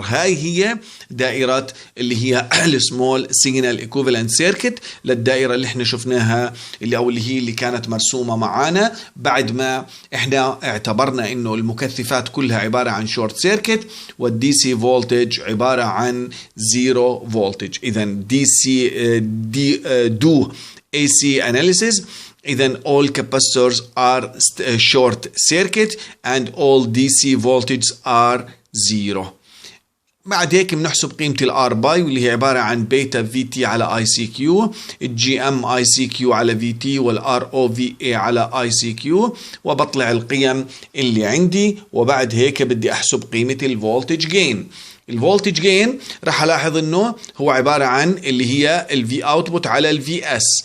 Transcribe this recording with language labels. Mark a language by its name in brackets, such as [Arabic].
[Arabic] هاي هي دائره اللي هي السمول سيجنال ايكوفالنت سيركت للدائرة اللي احنا شفناها اللي كانت مرسومة معانا بعد ما احنا اعتبرنا انه المكثفات كلها عبارة عن شورت سيركت والدي سي فولتج عبارة عن زيرو فولتج. اذا دي سي [English] do AC analysis، [Arabic] إذن [English] all capacitors are short circuit and all DC voltages are zero. [Arabic] بعد هيك بنحسب قيمة الار باي واللي هي عبارة عن بيتا في تي على اي سي كيو، الجي ام اي سي كيو على في تي، والار او في اي على اي سي كيو، وبطلع القيم اللي عندي. وبعد هيك بدي احسب قيمة الفولتج جين. الفولتج جين راح الاحظ انه هو عبارة عن اللي هي الفي اوتبوت على الفي اس.